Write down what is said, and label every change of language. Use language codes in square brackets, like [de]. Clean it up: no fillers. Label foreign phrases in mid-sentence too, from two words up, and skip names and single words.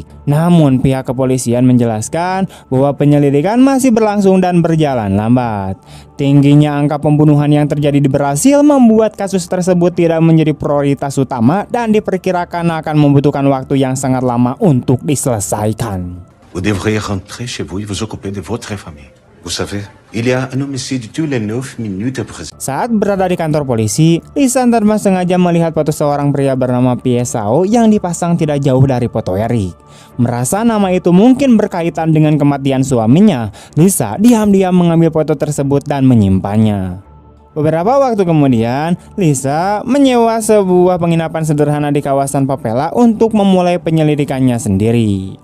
[id] Namun, pihak kepolisian menjelaskan bahwa penyelidikan masih berlangsung dan berjalan lambat. Tingginya angka pembunuhan yang terjadi di Brasil membuat kasus tersebut tidak menjadi prioritas utama dan diperkirakan akan membutuhkan waktu yang sangat lama untuk diselesaikan. [fr] Vous devriez rentrer chez vous et vous occuper de votre famille. Vous savez, il y a un homicide tous les 9 minutes après. [id] Saat berada di kantor polisi, Lisa tanpa sengaja melihat foto seorang pria bernama Piesao yang dipasang tidak jauh dari foto Eric. Merasa nama itu mungkin berkaitan dengan kematian suaminya, Lisa diam-diam mengambil foto tersebut dan menyimpannya. Beberapa waktu kemudian, Lisa menyewa sebuah penginapan sederhana di kawasan Papela untuk memulai penyelidikannya sendiri.